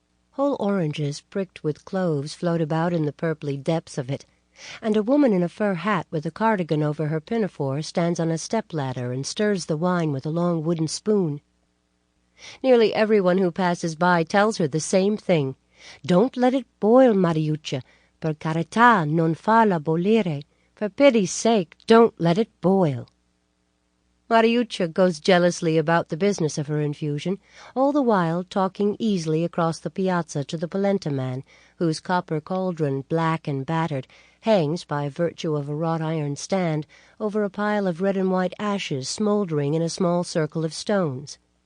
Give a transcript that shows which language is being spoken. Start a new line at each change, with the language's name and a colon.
English: Whole oranges pricked with cloves float about in the purply depths of it, and a woman in a fur hat with a cardigan over her pinafore stands on a step-ladder and stirs the wine with a long wooden spoon. Nearly everyone who passes by tells her the same thing. "Don't let it boil, Mariuccia.
Italian: Per carità, non farla bollire.
English: For pity's sake, don't let it boil." Mariuccia goes jealously about the business of her infusion, all the while talking easily across the piazza to the polenta man, whose copper cauldron, black and battered, hangs, by virtue of a wrought-iron stand, over a pile of red and white ashes smouldering in a small circle of stones.